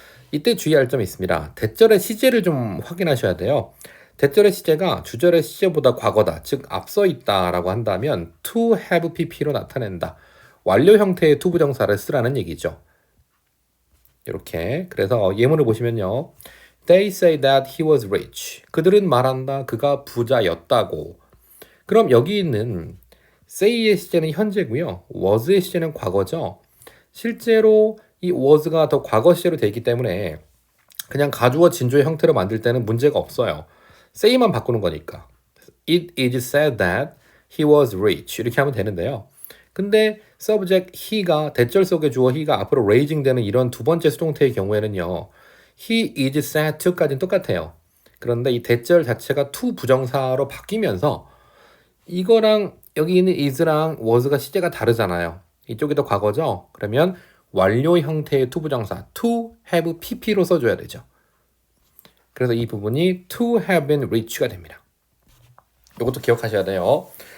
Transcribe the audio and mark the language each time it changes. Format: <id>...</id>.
<ko>이때 주의할 점이 있습니다. 대절의 시제를 좀 확인하셔야 돼요. 대절의 시제가 주절의 시제보다 과거다, 즉 앞서 있다라고 한다면 to have pp로 나타낸다. 완료 형태의 to 부정사를 쓰라는 얘기죠. 이렇게 그래서 예문을 보시면요.</ko> <en>They say that he was rich.</en> <ko>그들은 말한다. 그가 부자였다고. 그럼 여기 있는 say의 시제는 현재고요. was의 시제는 과거죠. 실제로 이 was가 더 과거 시제로 되어 있기 때문에 그냥 가주어 진주의 형태로 만들 때는 문제가 없어요. say만 바꾸는 거니까.</ko> <en>It is said that he was rich.</en> <ko>이렇게 하면 되는데요. 근데 subject he가 대절 속의 주어 he가 앞으로 raising 되는 이런 두 번째 수동태의 경우에는요.</ko> <en>he is said to</en> <ko>까지는 똑같아요. 그런데 이 대절 자체가 to 부정사로 바뀌면서 이거랑 여기 있는 is랑 was가 시제가 다르잖아요. 이쪽이 더 과거죠. 그러면 완료 형태의 to 부정사 to have pp로 써줘야 되죠. 그래서 이 부분이</ko> <en>to have been rich</en> <ko>가 됩니다. 이것도 기억하셔야 돼요.</ko>